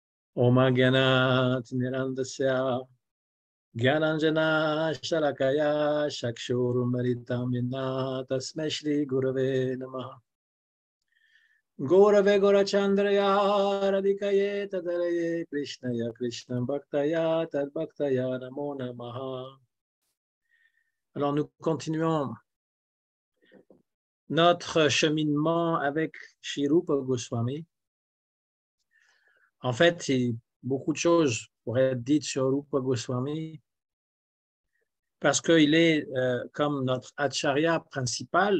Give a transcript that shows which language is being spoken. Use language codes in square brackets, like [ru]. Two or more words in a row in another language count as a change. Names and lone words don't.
[sa] Om Gyanat Mirandasya Gyananjana Shalakaya Chakshurumritam Yena Tasmai Shri Gurave Namaha Gaurave Gaurachandraya Radhikaye Tadaraye Krishnaya Krishna Bhaktaya Tad Bhaktaya Namo Namaha. [fr] Alors nous continuons notre cheminement avec Shri Rupa Goswami. En fait, beaucoup de choses pourraient être dites sur Rupa Goswami parce qu'il est comme notre acharya principal.